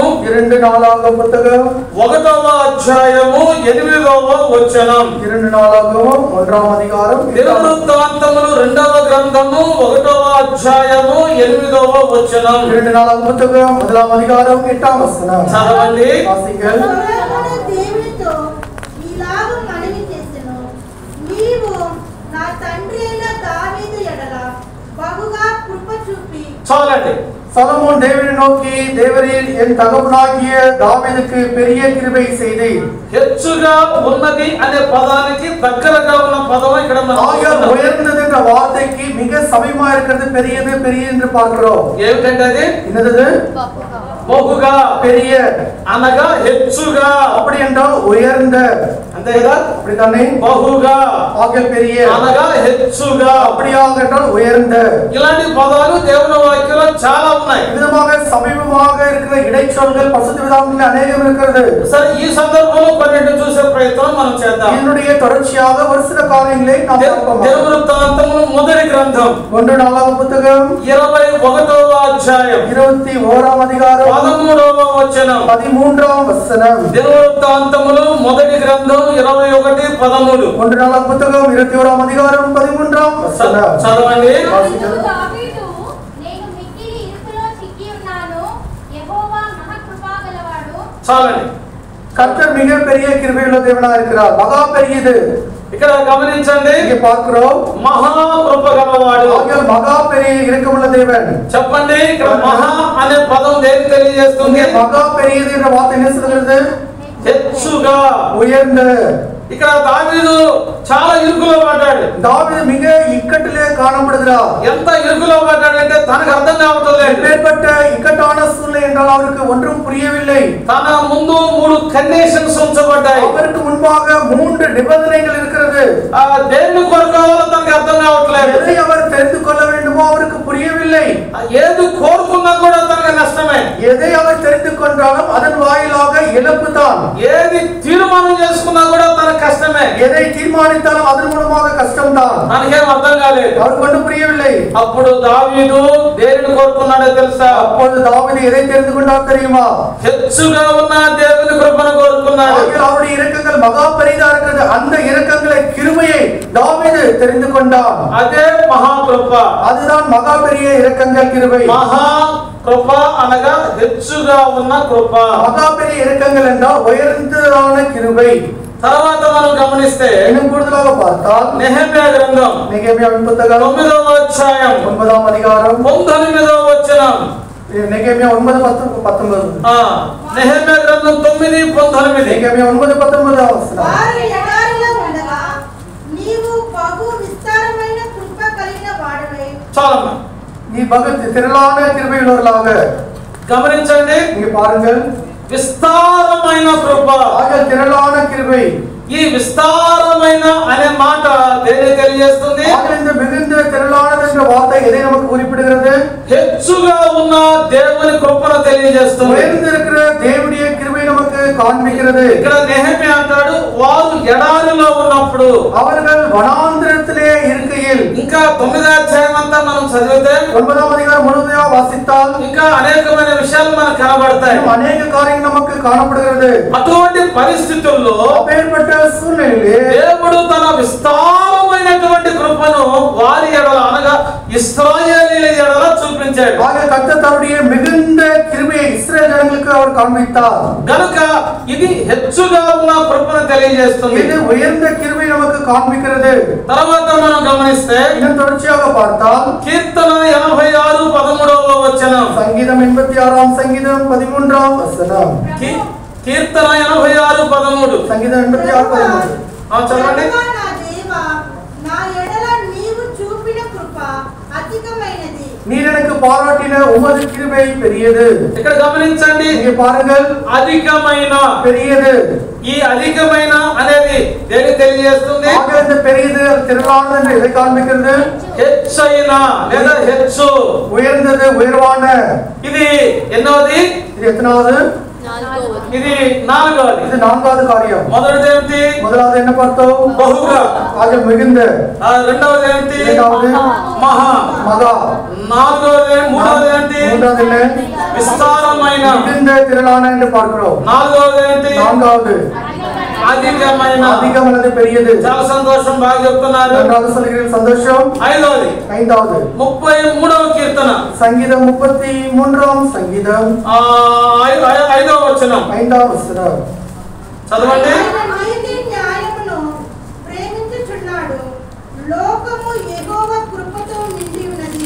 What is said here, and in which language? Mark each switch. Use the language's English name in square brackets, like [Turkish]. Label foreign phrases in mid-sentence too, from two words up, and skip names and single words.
[Tamil] 2 நாளாகமம் புத்தகம் [Telugu] 1వ అధ్యాయము 8వ వచనం. [Tamil] 2 நாளாகமம் 1ஆம் அதிகாரம் [Telugu] దినవృత్తాంతములు 2వ గ్రంథము 1వ అధ్యాయము 8వ వచనం. [Tamil] 2 நாளாகமம் புத்தகம் 1ஆம் அதிகாரம் 8ஆம் வசனம். [Telugu] చదవండి. [Tamil] வாசிங்கள். [Telugu] దేవునితో ఈలాగు మనవి చేసెను, నీవు నా తండ్రి అయిన దావీదు ఎడల బహుగా కృప చూపి. చాలండి. [Tamil] சலமோன் தேவனை நோக்கி, தேவரீர் என் தகப்பனாகிய தாவீதுக்கு பெரிய கிருபை செய்தீர். [Telugu] హెచ్చుగా ఉన్నది అనే పదానికి దగ్గరగా ఉన్న పదం ఇక్కడ మనం చూస్తున్నాం. [Tamil] உயர்ந்தது என்ற வார்த்தைக்கு மிக சமீபமா இருக்கிறது பெரியது பெரிய என்று பார்க்கிறோம். [Telugu] ఏమిటంటే అది [Tamil] என்னது? [Telugu] బహుగా, [Tamil] பெரிய [Telugu] అనగా హెచ్చుగా. [Tamil] அப்படி என்றால் உயர்ந்த, [Telugu] అంతే కదా? [Tamil] அப்படித்தானே? [Telugu] బహుగా [Tamil] ஆக பெரிய, [Telugu] అనగా హెచ్చుగా. [Tamil] அப்படியாக என்றால் உயர்ந்த. [Telugu] ఇలాంటి పదాలు దేవుని వాక్యంలో చాలా ఉన్నాయి. [Tamil] விதமாக சமீபமாக இருக்கிற இடைச்சொல்கள் பரிசுத்த வேதாகமத்தில் அநேகம் இருக்கிறது. [Telugu] సరే, ఈ సందర్భంలో కొన్నింటిని చూసే ప్రయత్నం మనం చేద్దాం. [Tamil] இதனுடைய தொடர்ச்சியாக ஒரு சில காரியங்களை நாம் பார்ப்போம். [Telugu] దినవృత్తాంతములు మొదటి గ్రంథం [Tamil] 1 நாளாகமம் புத்தகம் [Telugu] 21వ అధ్యాయం [Tamil] 21ஆம் அதிகாரம் [Telugu] 13వ వచనం. [Tamil] 13ஆம் வசனம். [Telugu] దినవృత్తాంతములు మొదటి గ్రంథం 21:13. 1 నాలుగు పుస్తకం 21వ అధికారం 13వ వచనం. చదవండి. దావీదు, నేను మిక్కిలి ఇరుకులో చిక్కి ఉన్నాను, యెహోవా మహాకృపాగలవాడు. చాలండి. [Tamil] கர்த்தர் மிக பெரிய கிருபையுள்ள தேவனா இருக்கிறார். மகா பெரியது. [Telugu] ఇక్కడ గమనించండి. [Tamil] இங்க பார்க்கிறோம் [Telugu] మహా కృపగలవాడు. [Tamil] ஆகிய மகா பெரிய இரக்கமுள்ள தேவன். [Telugu] చెప్పండి, ఇక్కడ మహా అనే పదం దేనికి తెలియజేస్తుంది? [Tamil] மகா பெரியது என்ற வார்த்தை என்ன சொல்கிறது? [Telugu] హెచ్చుగా, [Tamil] உயர்ந்த. [Telugu] ఇక్కడ దావీదు చాలా ఇరుకులో పడ్డాడు. [Tamil] దావీదు மிக இக்கட்டிலே காணப்படுகிறார். [Telugu] ఎంత ఇరుకులో పడ్డాడంటే తనకు అర్థం కావట్లేదు. [Tamil] எப்பேற்பட்ட ఇక్కటాன సూழ்நிலை என்றால் அவருக்கு ஒன்றும் புரியவில்லை. [Telugu] తన ముందు 3 కండిషన్స్ ఉంచబడ్డాయి. [Tamil] அவருக்கு முன்பாக 3 நிபந்தனைகள் இருக்கிறது. [Telugu] దేని కొరకు కావాలో తనకు అర్థం కావట్లేదు. [Tamil] எதை அவர் தெரிந்து கொள்ள வேண்டுமோ அவருக்கு புரியவில்லை. [Telugu] ఏది కోరుకున్నా కూడా తనకు నష్టమే. [Tamil] எதை அவர் தெரிந்து கொண்டாலும் அதன் வாயிலாக இழப்பு தான். [Telugu] ఏది తీర్మానం చేసుకున్నా కూడా తనకు కష్టమే. [Tamil] எதை தீர்மானித்தாலும் அதன் மூலமாக கஷ்டம் தான். [Telugu] తనకేం అర్థం కాలేదు. [Tamil] அவருக்கு ஒன்றும் புரியவில்லை. [Telugu] అప్పుడు దావీదు దేనిని కోరుకున్నాడో తెలుసా? [Tamil] அப்பொழுது தாவீது எதை தெரிந்து கொண்டார் தெரியுமா? [Telugu] హెచ్చుగా ఉన్న దేవుని కృపను కోరుకున్నాడు. [Tamil] அவருடைய இரக்கங்கள் மகா பெரிதா இருக்கிறது. அந்த இரக்கங்களை கிருபையை தாவீது தெரிந்து கொண்டார். [Telugu] అదే మహాకృప. [Tamil] அதுதான் மகா பெரிய இரக்கங்கள் கிருபை. [Telugu] మహా కృప అనగా హెచ్చుగా ఉన్న కృప. [Tamil] மகா பெரிய இரக்கங்கள் என்றால் உயர்ந்ததான கிருபை. [Telugu] తర్వాత మనం గమనిస్తే [Tamil] இன்னும் கூடுதலாக பார்த்தால் [Telugu] నెహెమ్యా గ్రంథం [Tamil] நெகேமியாவின் புத்தகம் [Telugu] 9వ అధ్యాయం [Tamil] 9వ அதிகாரம் [Telugu] 19వ వచనం. [Tamil] நெகேமியா 9:19. [Telugu] నెహెమ్యా గ్రంథం 9:19. [Tamil] நெகேமியா 9:19 వచనం. [Telugu] వారు ఎడారిలో ఉండగా నీవు బహు విస్తారమైన కృప కలిగిన వాడవై. చాలమ్మా. [Tamil] நீ பகத் திரளான கிருபையுள்ளவர்களாக. [Telugu] గమనించండి, [Tamil] இங்க பாருங்கள், [Telugu] విస్తారమైన కృప. [Tamil] ஆக திரளான கிருபை. [Telugu] ఈ విస్తారమైన అనే మాట దేని తెలియజేస్తుంది? [Tamil] ஆக இந்த மிகுந்த திரளானது என்ற வார்த்தை எதை நமக்கு குறிப்பிடுகிறது? [Telugu] హెచ్చుగా ఉన్న దేవుని కృపను తెలియజేస్తుంది. [Tamil] உயர்ந்திருக்கிற தேவனுடைய கிருபை நமக்கு காண்பிக்கிறது. [Telugu] ఇక్కడ నెహెమ్యా అంటాడు, వారు ఎడారిలో ఉన్నప్పుడు, [Tamil] அவர்கள் வனாந்திரத்திலே இருக்கையில். [Telugu] ఇంకా 9వ అధ్యాయం అంతా మనం చదివితే [Tamil] 9వ அதிகாரம் முழுவதையா வாசித்தால் [Telugu] ఇంకా అనేకమైన విషయాలు మనకు కనబడతాయి. [Tamil] அநேக காரியங்கள் நமக்கு காணப்படுகிறது. [Telugu] అటువంటి పరిస్థితుల్లో [Tamil] அப்பேற்பட்ட சூழ்நிலையிலே [Telugu] దేవుడు తన విస్తారమైనటువంటి కృపను వారి ఎడల అనగా ఇశ్రాయేలీయుల ఎడల చూపించాడు. [Tamil] ஆக கர்த்தர் தன்னுடைய மிகுந்த கிருபையை இஸ்ரவேல் ஜனங்களுக்கு அவர் காண்பித்தார். [Telugu] గనుక ఇది హెచ్చుగా ఉన్న కృపను తెలియజేస్తుంది. [Tamil] இது உயர்ந்த கிருபை நமக்கு காண்பிக்கிறது. [Telugu] తర్వాత మనం గమనిస్తే [Tamil] இன்னும் தொடர்ச்சியாக பார்த்தால் [Telugu] కీర్తన 86:13వ వచనం. [Tamil] சங்கீதம் 86ஆம் சங்கீதம் 13ஆம் வசனம். [Telugu] కీర్తన 86:13. [Tamil] சங்கீதம் 86:13. [Telugu] చదవండి. యెహోవా నా దేవా, నా ఎడల నీవు చూపిన కృప అధికమైనది. [Tamil] நீர் எனக்கு பாராட்டின உமது கிருபை பெரியது. [Telugu] ఇక్కడ గమనించండి, [Tamil] இங்கே பாருங்கள், [Telugu] అధికమైన. [Tamil] பெரியது. [Telugu] ఈ అధికమైన అనేది దేని తెలియజేస్తుంది? [Tamil] ஆக இந்த பெரியது திரளானது என்று எதை காண்பிக்கிறது? [Telugu] హెచ్చైన లేదా హెచ్చు. [Tamil] உயர்ந்தது, உயர்வான. [Telugu] ఇది ఎన్నోది? [Tamil] இது எத்தனாவது? [Telugu] ఇది 4వది. [Tamil] இது 4வது காரியம். [Telugu] మొదటిది ఏమిటి? [Tamil] முதலாவது என்ன பார்த்தோம்? [Telugu] బహుగా. [Tamil] ஆக மிகுந்த. [Telugu] రెండవది ఏమిటి? [Tamil] இரண்டாவது [Telugu] మహా. [Tamil] மகா. [Telugu] మూడవది ఏంటి? [Tamil] மூன்றாவது என்ன? [Telugu] విస్తారమైన. [Tamil] மிகுந்த, திரளான என்று பார்க்கிறோம். [Telugu] నాలుగవది ఏంటి? [Tamil] நான்காவது [Telugu] అధికమైన. [Tamil] அதிகம் அல்லது பெரியது. [Telugu] చాలా సంతోషం, బాగా చెప్తున్నారు. [Tamil] நன்றாக சொல்கிறீர்கள், சந்தோஷம். [Telugu] ఐదవది [Tamil] 5வது [Telugu] 33వ కీర్తన [Tamil] சங்கீதம் 33ஆம் சங்கீதம் [Telugu] 5వ వచనం. [Tamil] 5ஆம் வசனம். [Telugu] చదవండి. ఆయన నీతి న్యాయమును ప్రేమించుచున్నాడు. లోకము యెహోవా కృపతో నిండి ఉన్నది.